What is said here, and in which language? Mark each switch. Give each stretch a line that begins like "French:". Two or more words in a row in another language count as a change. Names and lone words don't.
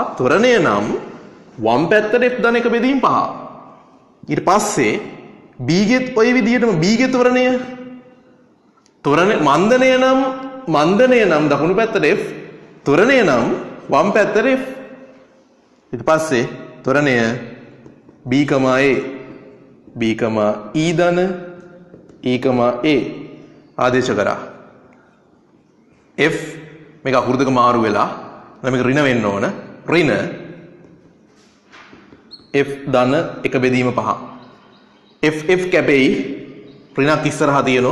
Sinhala: ත්වරණය නම් වම් පැත්තට f ධන 1 බෙදීම් 5. ඊට පස්සේ b ගෙත් ඔය විදිහටම b ගේ ත්වරණය මන්දනය නම් දකුණු පැත්තට f, ත්වරණය නම් වම් පැත්තට f. ඊට පස්සේ ත්වරණය b, a e ධන e, a ආදේශ කරා. f මේක අකුරු දෙක මාරු වෙලා මේක ඍණ වෙන්න ඕන. ඍණ f ධන 1 බෙදීම 5. f කැපෙයි ඍණක් ඉස්සරහා තියෙනවා.